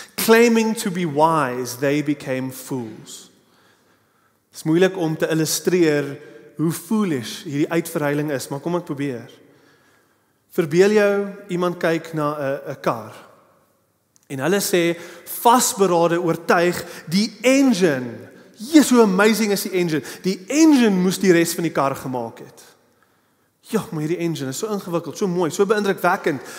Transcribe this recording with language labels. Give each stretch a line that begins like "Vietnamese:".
English: Claiming to be wise, they became fools.
Afrikaans: Het is moeilik om te illustreer hoe foolish hierdie uitverruiling is, maar kom ek probeer. Verbeel jou, iemand kyk na 'n kar. En hulle sê, vasberade oortuig, die engine,
English: so amazing
Afrikaans: is die engine. Die engine moes die res van die kar gemaak het. Ja, maar hierdie engine is so ingewikkeld, so mooi, so beïndrukwekkend.